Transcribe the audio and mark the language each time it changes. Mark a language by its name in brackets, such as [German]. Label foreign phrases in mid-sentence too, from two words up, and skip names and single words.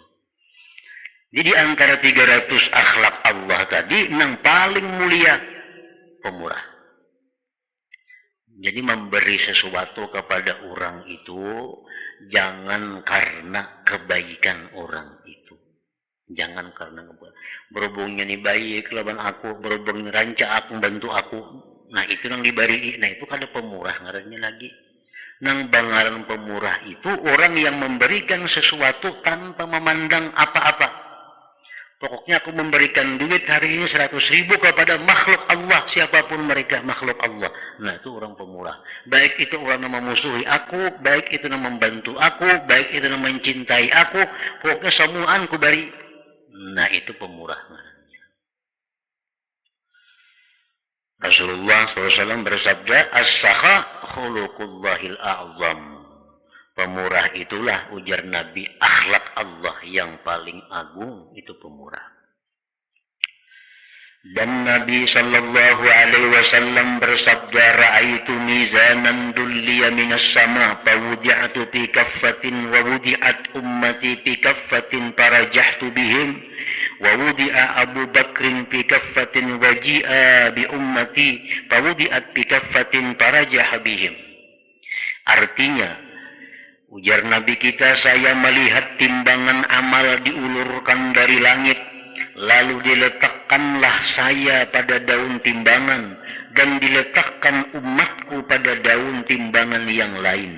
[Indonesian] Jadi antara 300 akhlak Allah tadi yang paling mulia pemurah. Jadi memberi sesuatu kepada orang itu jangan karena kebaikan orang itu. Jangan karena berhubungnya nih baik lawan aku, berhubung rancak aku, bantu aku. Nah itu yang diberi, nah itu kan ada pemurah ngarannya lagi. Nang bangaran pemurah itu orang yang memberikan sesuatu tanpa memandang apa-apa. Pokoknya aku memberikan duit hari ini 100.000 kepada makhluk Allah, siapapun mereka makhluk Allah. Nah itu orang pemurah. Baik itu orang yang memusuhi aku, baik itu yang membantu aku, baik itu yang mencintai aku, pokoknya semuaan ku beri. Nah itu pemurah. Rasulullah SAW bersabda, [Arabic] السخاء خلق الله الأعظم. [Indonesian] Pemurah itulah ujar Nabi akhlak Allah yang paling agung, itu pemurah. Dan Nabi sallallahu alaihi wasallam bersabda, [Arabic] رأيت ميزانا دلي من السماء فوضعت في كفة ووضعت أمتي في كفة فرجحت بهم ووضع أبو بكر في كفة وجيء بأمتي فوضعت في كفة فرجح بهم. [Indonesian] Artinya, ujar Nabi kita, saya melihat timbangan amal diulurkan dari langit, lalu diletakkanlah saya pada daun timbangan, dan diletakkan umatku pada daun timbangan yang lain.